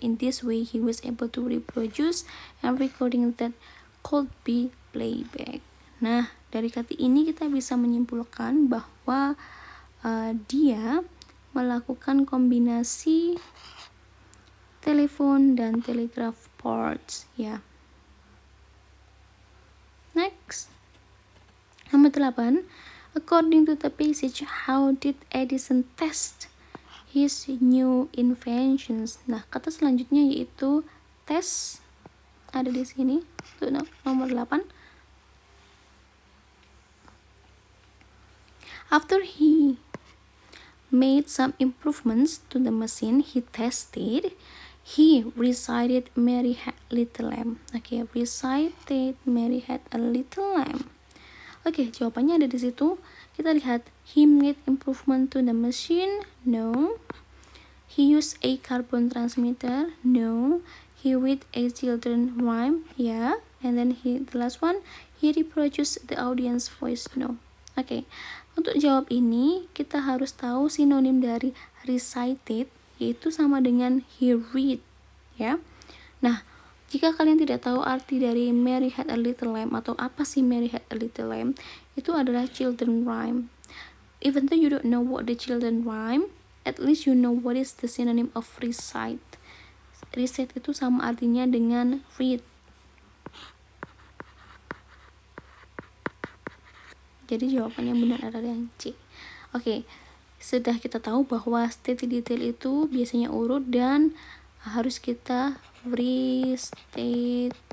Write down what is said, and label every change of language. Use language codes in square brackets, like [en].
[en] In this way, he was able to reproduce and recording that could be playback. [id] Nah, dari kata ini kita bisa menyimpulkan bahwa dia melakukan kombinasi telepon dan telegraph parts ya. [en] Next, [id] nomor 8. [en] According to the passage, how did Edison test his new inventions? [id] Nah, kata selanjutnya yaitu test, ada di sini. Itu nomor 8. [en] After he made some improvements to the machine he tested, he recited Mary Had a Little Lamb. Recited Mary Had a Little Lamb. [id] Jawabannya ada di situ. Kita lihat, [en] he made improvement to the machine. No. He used a carbon transmitter. No. He read a children's rhyme. Yeah. And then the last one, he reproduced the audience voice. No. [id] Untuk jawab ini kita harus tahu sinonim dari recited, yaitu sama dengan he read ya. Nah, jika kalian tidak tahu arti dari Mary Had a Little Lamb atau apa sih Mary Had a Little Lamb, itu adalah children rhyme. [en] Even though you don't know what the children rhyme, at least you know what is the synonym of recite. [id] Recite itu sama artinya dengan read. Jadi jawaban yang benar adalah yang C. Oke, sudah kita tahu bahwa state detail itu biasanya urut dan harus kita restatement.